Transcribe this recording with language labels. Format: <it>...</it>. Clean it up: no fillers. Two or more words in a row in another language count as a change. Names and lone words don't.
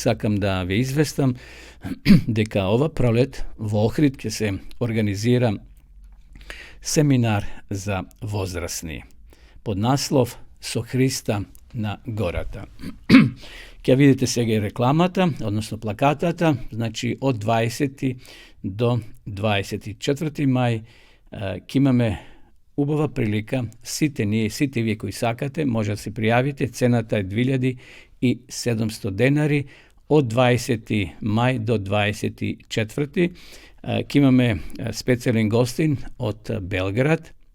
<mk>Сакам да ве известам дека ова пролет в Охрид ќе се организира семинар за возрасни под наслов Со Христа на гората. Ќе видите сега рекламата, односно плакатата, значи од 20. до 24. мај имаме убава прилика, сите вие кои сакате, може да се пријавите, цената е 2700 денари, од 20. мај до 24. Ке имаме специјален гостин од Белград.</mk>